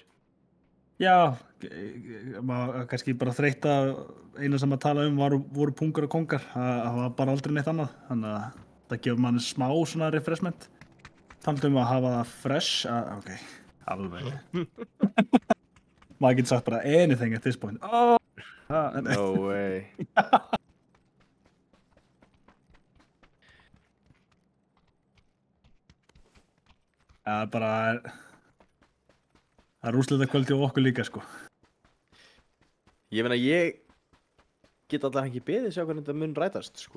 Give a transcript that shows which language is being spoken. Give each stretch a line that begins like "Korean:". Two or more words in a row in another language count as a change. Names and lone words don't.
Icelandic: já, maður kannski bara þreytt að eina sem að tala voru pungur og kongar, það var bara aldrei neitt annað, þannig að það gefur manni smá svona refreshment. Þannig að hafa það fresh, ok, alveg. Maður getur sagt bara
English: anything at this point. No way.
Icelandic: Það er bara, það er úrslitakvöldi á okkur líka, sko. Ég meina, ég get alltaf ekki beðið sjá hvernig þetta mun rætast, sko.